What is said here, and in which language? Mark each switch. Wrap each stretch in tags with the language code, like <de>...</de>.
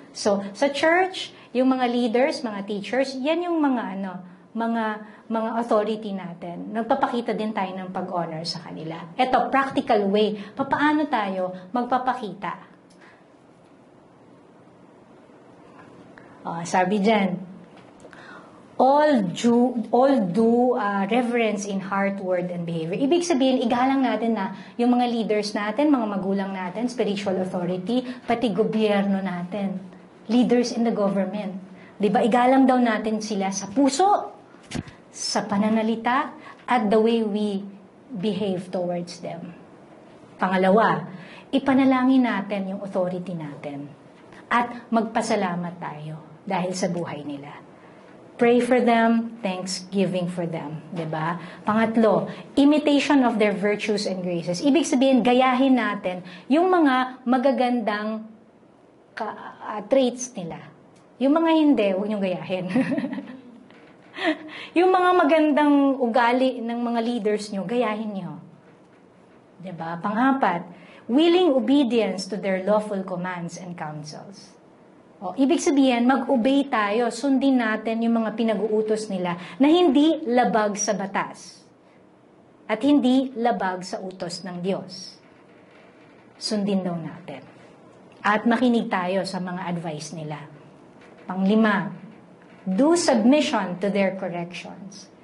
<tl>So, sa church, yung mga leaders, mga teachers, yan yung mga mga authority natin. Nagpapakita din tayo ng pag-honor sa kanila. Ito, practical way. Paano tayo magpapakita? Sabi dyan,</tl> <en>all do reverence in heart, word, and behavior.</en> <tl>Ibig sabihin, igalang natin na yung mga leaders natin, mga magulang natin, spiritual authority, pati gobyerno natin,</tl> <en>leaders in the government.</en> <tl>Diba, igalang daw natin sila sa puso, sa pananalita, at</tl> <en>the way we behave towards them.</en> <tl>Pangalawa, ipanalangin natin yung authority natin. At magpasalamat tayo dahil sa buhay nila.</tl> <en>Pray for them, thanksgiving for them.</en> <tl>Diba? Pangatlo,</tl> <en>imitation of their virtues and graces.</en> <tl>Ibig sabihin, gayahin natin yung mga magagandang traits nila. Yung mga hindi, huwag niyong gayahin. Yung mga magandang ugali ng mga leaders niyo, gayahin niyo. Diba? Pang-apat,</tl> <en>willing obedience to their lawful commands and counsels.</en> <tl>Ibig sabihin, mag-obey tayo, sundin natin yung mga pinag-uutos nila na hindi labag sa batas at hindi labag sa utos ng Diyos. Sundin daw natin. At makinig tayo sa mga advice nila. Panglima,</tl> <en>do submission to their corrections.</en>